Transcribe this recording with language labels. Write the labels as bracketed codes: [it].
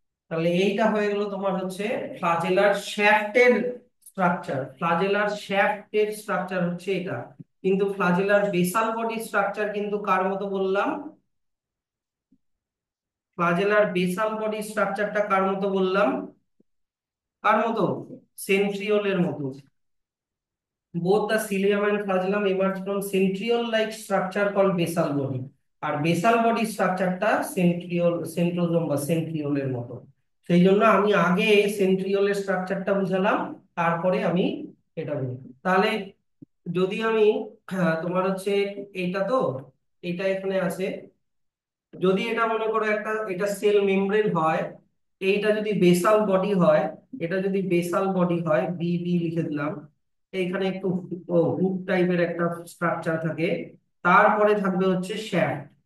[bn] তাহলে এইটা হয়ে গেল তোমার হচ্ছে ফ্লাজেলার শ্যাফটের স্ট্রাকচার। ফ্লাজেলার শ্যাফটের স্ট্রাকচার হচ্ছে এটা। কিন্তু ফ্লাজেলার বেসাল বডি স্ট্রাকচার কিন্তু কার মতো বললাম? ফ্লাজেলার বেসাল বডি স্ট্রাকচারটা কার মতো বললাম? কার মতো? সেন্ট্রিওলের মতো। [en] Both the cilium and flagellum emerge from centriole like structure called basal body, [bn] আর basal body স্ট্রাকচারটা সেন্ট্রিওল, সেন্ট্রোজোম বা সেন্ট্রিওলের মতো। সেই জন্য আমি আগে সেন্ট্রিওলের স্ট্রাকচারটা বুঝালাম, তারপরে আমি এটা বলি। তাহলে যদি আমি তোমার হচ্ছে এইটা তো, এইটা এখানে আছে, যদি এটা মনে করো একটা, এটা সেল মেমব্রেন হয়, এইটা যদি বেসাল বডি হয়, এটা যদি বেসাল বডি হয়, বি বি লিখে দিলাম, এইখানে একটু হুক টাইপের একটা স্ট্রাকচার থাকে, তারপরে থাকবে হচ্ছে শ্যাফট।